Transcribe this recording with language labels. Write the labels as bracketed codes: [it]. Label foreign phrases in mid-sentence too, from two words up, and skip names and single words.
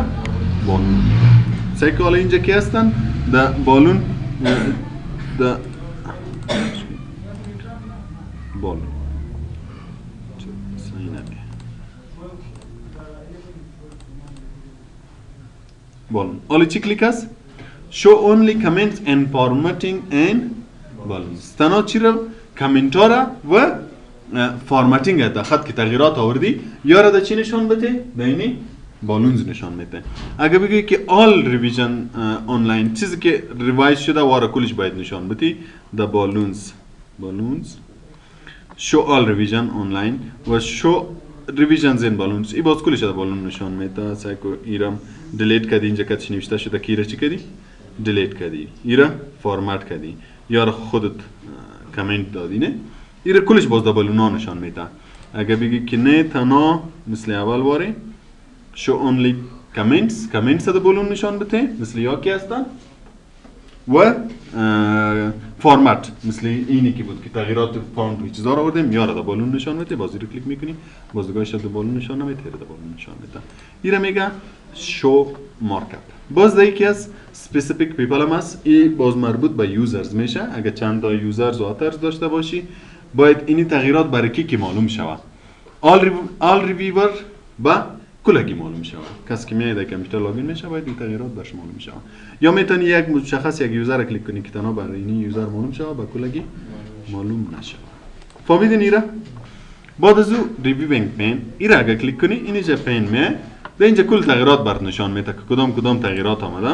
[fa] بالون. سعی کن اینجا کی هستن؟ د بالون د بالون بالون. حالا چی کلیک است؟ [en] show only comments and formatting and balloons. [fa] تنها چی رو؟ کامنت ها را و فارمتینگ در خط که تغییرات آوردی یا را در چی نشان بده؟ در اینی بالونز نشان میده. اگر بگی که [en] all revision online [fa] چیزی که ریوایز شده و را کلش باید نشان بدی در بالونز [en] show all revision online [fa] و [en] show revisions in balloons [fa] ای باز کلش در بالون نشان میده. سعی کو ایرم دیلیت کردی اینجا که چی نوشته شده کی را چی کردی؟ دیلیت کردی. ایرا فرمت کردی یا را خودت کامنت دادی نه ایرا کلش باز در بالون نشان میده. اگر بگی که نه تنها مثل اول واره [en] show only comments [fa] در بالون نشان بده مثل یا کی هستن و فرمت مثل اینی که بود که تغییرات فونت و چیزا رو آوردیم یا را در بالون نشان میده باز رو کلیک میکنی باز دگاهش در بالون نشان نمیده در بالون نشان میده. ایرا میگه [en] show markup. [fa] باز در یکی از [en] specific people [fa] هم هست این باز مربوط به یوزرز میشه. اگر چند تا یوزرز و آترز داشته باشی باید اینی تغییرات برای کی که معلوم شود [en] all reviewer [fa] با کلگی معلوم شود. کسی که میاد در کامپیوتر لاگین میشه باید این تغییرات برش معلوم شود یا میتونی یک مشخص یک یوزر کلیک کنی که تنها برای این یوزر معلوم شود با کلگی معلوم نشود. فهمیدین ایرا؟ بعد از او [en] reviewing pane [fa] ایرا اگر کلیک کنی اینجا پین میه در اینجا کل تغییرات برات نشان میده که کدام تغییرات آمده.